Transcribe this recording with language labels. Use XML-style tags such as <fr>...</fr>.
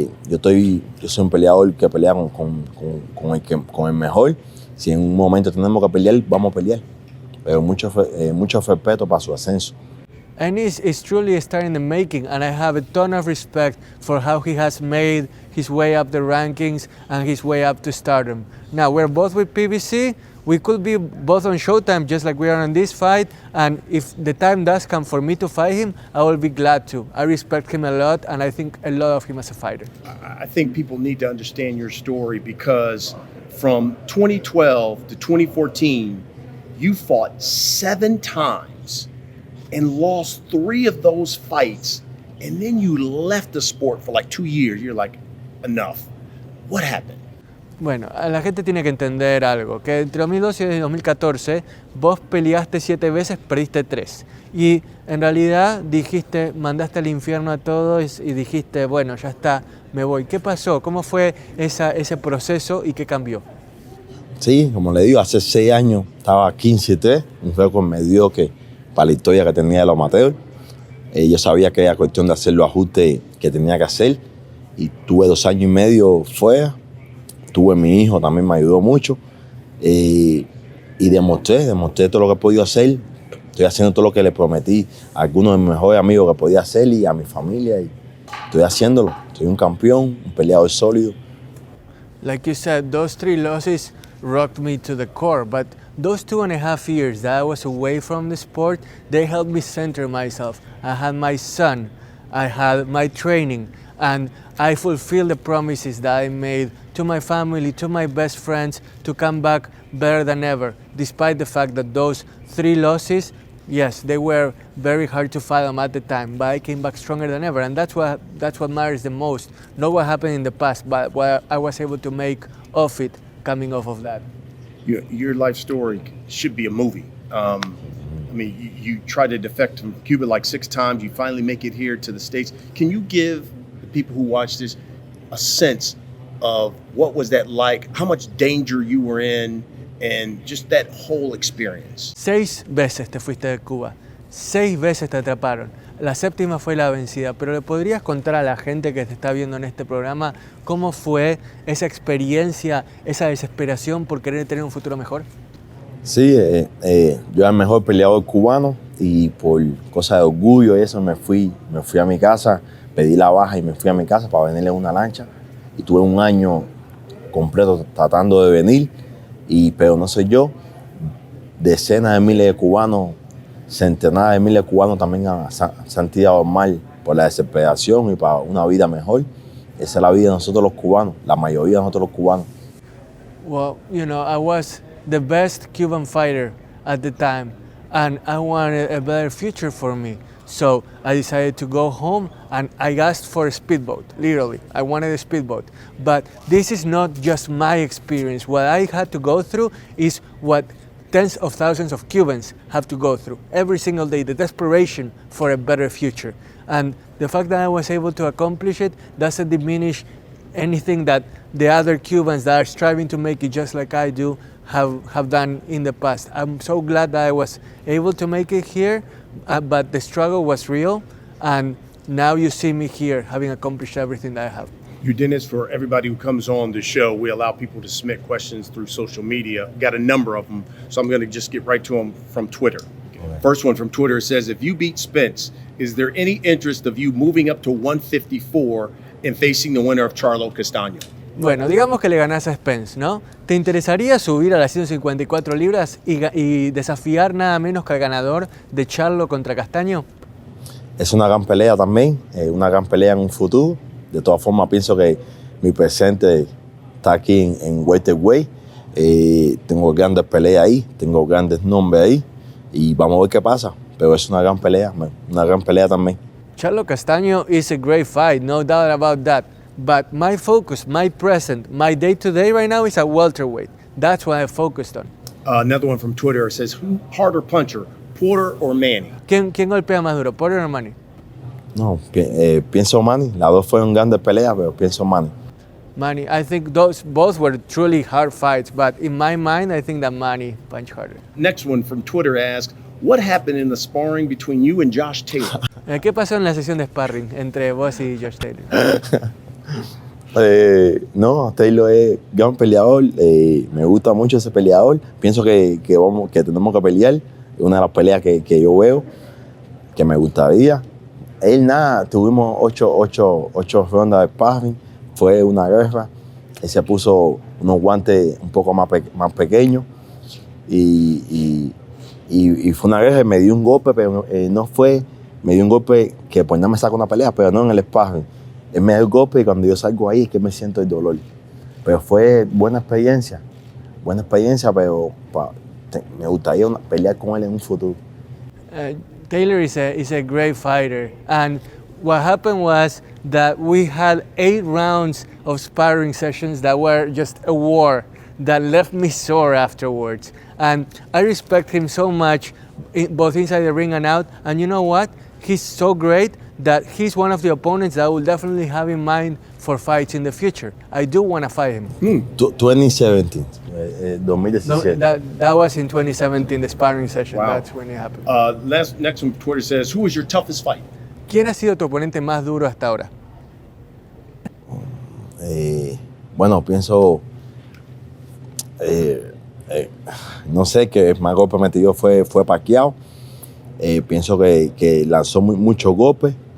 <es>Yo soy un peleador que pelea con el mejor. Si en un momento tenemos que pelear, vamos a pelear. Pero mucho respeto para su ascenso.</es> <en>Ennis is truly a star in the making, and I have a ton of respect for how he has made his way up the rankings and his way up to stardom. Now, we're both with PBC. We could be both on Showtime just like we are on this fight, and if the time does come for me to fight him, I will be glad to. I respect him a lot, and I think a lot of him as a fighter. I think people need to understand your story because from 2012 to 2014, you fought 7 times and lost 3 of those fights, and then you left the sport for like 2 years. You're like, enough. What happened?</en> <es>Bueno, la gente tiene que entender algo, que entre 2012 y 2014 vos peleaste 7 veces, perdiste 3. Y en realidad mandaste al infierno a todos y dijiste, bueno, ya está, me voy. ¿Qué pasó? ¿Cómo fue ese proceso y qué cambió? Sí, como le digo, hace 6 años estaba 15-3, un récord mediocre para la historia que tenía de los amateurs. Yo sabía que era cuestión de hacer los ajustes que tenía que hacer y tuve 2 años y medio fuera. Tuve mi hijo, también me ayudó mucho y demostré todo lo que he podido hacer. Estoy haciendo todo lo que le prometí a algunos de mis mejores amigos que podía hacer y a mi familia. Y estoy haciéndolo. Soy un campeón, un peleador sólido.</es> <en>Like you said, those 3 losses rocked me to the core, but those 2.5 years that I was away from the sport, they helped me center myself. I had my son, I had my training, and I fulfilled the promises that I made to my family, to my best friends, to come back better than ever, despite the fact that those 3 losses, yes, they were very hard to fathom at the time, but I came back stronger than ever, and that's what matters the most. Not what happened in the past, but what I was able to make of it coming off of that. Your life story should be a movie. I mean, you tried to defect from Cuba like 6 times. You finally make it here to the States. Can you give the people who watch this a sense of what was that like, how much danger you were in, and just that whole experience?</en> <es>6 veces te fuiste de Cuba, 6 veces te atraparon. La 7ª fue la vencida, pero ¿le podrías contar a la gente que te está viendo en este programa cómo fue esa experiencia, esa desesperación por querer tener un futuro mejor? Sí, yo era el mejor peleador cubano y por cosa de orgullo y eso me fui a mi casa, pedí la baja y me fui a mi casa para venir en una lancha. Y tuve un año completo tratando de venir, pero no soy yo. Decenas de miles de cubanos, centenares de miles de cubanos también se han tirado mal por la desesperación y para una vida mejor. Esa es la vida de nosotros los cubanos, la mayoría de nosotros los cubanos.</es> <en>Well, you know, I was the best Cuban fighter at the time, and I wanted a better future for me. So I decided to go home and I asked for a speedboat, literally. I wanted a speedboat. But this is not just my experience. What I had to go through is what tens of thousands of Cubans have to go through every single day, the desperation for a better future. And the fact that I was able to accomplish it doesn't diminish anything that the other Cubans that are striving to make it just like I do have done in the past. I'm so glad that I was able to make it here. But the struggle was real, and now you see me here having accomplished everything that I have. Yordenis, for everybody who comes on the show, we allow people to submit questions through social media. Got a number of them, so I'm going to just get right to them from Twitter. Okay. First one from Twitter says, if you beat Spence, is there any interest of you moving up to 154 and facing the winner of Charlo Castaño?</en> <es>Bueno, digamos que le ganás a Spence, ¿no? ¿Te interesaría subir a las 154 libras y desafiar nada menos que al ganador de Charlo contra Castaño? Es una gran pelea también, una gran pelea en un futuro. De todas formas, pienso que mi presente está aquí en welterweight. Tengo grandes peleas ahí, tengo grandes nombres ahí y vamos a ver qué pasa. Pero es una gran pelea también.</es> <en>Charlo Castaño is a great fight, no doubt about that. But my focus, my present, my day-to-day right now is at welterweight. That's what I focused on. Another one from Twitter says, who harder puncher, Porter or Manny?</en> <es>¿Quién golpea más duro, Porter o Manny? No, pienso Manny. Las dos fueron grandes peleas, pero pienso Manny.</es> <en>Manny, I think both were truly hard fights, but in my mind, I think that Manny punched harder. Next one from Twitter asks, what happened in the sparring between you and Josh Taylor?</en> <es>¿Qué pasó en la sesión de sparring entre vos y Josh Taylor? No, Taylor es gran peleador, me gusta mucho ese peleador, pienso que tenemos que pelear, es una de las peleas que yo veo, que me gustaría. Él nada, tuvimos ocho rondas de sparring, fue una guerra, él se puso unos guantes un poco más pequeños y fue una guerra, me dio un golpe, pero me dio un golpe que pues no me saca una pelea, pero no en el sparring. Él me da el golpe y cuando yo salgo ahí es que me siento el dolor. Pero fue buena experiencia, pero me gustaría pelear con él en un futuro.</es> <en>Taylor is a great fighter, and what happened was that we had 8 rounds of sparring sessions that were just a war that left me sore afterwards. And I respect him so much, both inside the ring and out. And you know what? He's so great that he's one of the opponents that I will definitely have in mind for fights in the future. I do want to fight him. 2017, 2017. That was in 2017, the sparring session. Wow. That's when it happened. Next one from Twitter says, who was your toughest fight?</en> <es>¿Quién ha sido tu oponente más duro hasta ahora? Bueno, pienso, no sé, que el más golpe metido fue Pacquiao. Pienso que lanzó muchos golpes.</es>